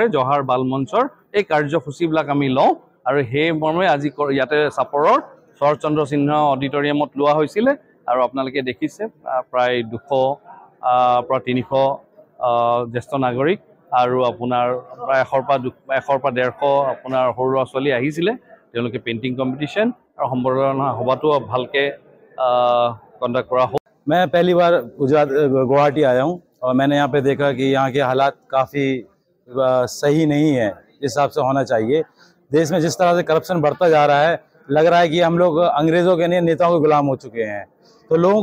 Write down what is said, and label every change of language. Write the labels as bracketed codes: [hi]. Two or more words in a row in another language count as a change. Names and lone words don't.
[as] জৱাহৰ বাল মঞ্চৰ এই কাৰ্যসূচীবিলাক আমি লওঁ আৰু সেই মৰ্মে আজি ইয়াতে চাপৰৰ শৰৎচন্দ্ৰ সিনহা অডিটৰিয়ামত লোৱা হৈছিলে আৰু আপোনালোকে দেখিছে প্ৰায় 200 পৰা 300 জ্যেষ্ঠ নাগৰিক আৰু আপোনাৰ প্ৰায় 100 পৰা 150 আপোনাৰ সৰু ল'ৰা ছোৱালী আহিছিলে তেওঁলোকে [en] painting competition [as] আৰু সম্বৰ্ধনা সভাটো ভালকৈ কণ্ডাক্ট কৰা হয়। [hi] मैं पहली बार गुवाहाटी आया हूँ और मैंने यहाँ पे देखा कि यहाँ के हालात काफ़ी सही नहीं है जिस हिसाब से होना चाहिए देश में जिस तरह से करप्शन बढ़ता जा रहा है लग रहा है कि हम लोग अंग्रेज़ों के नहीं नेताओं के गुलाम हो चुके हैं तो लोगों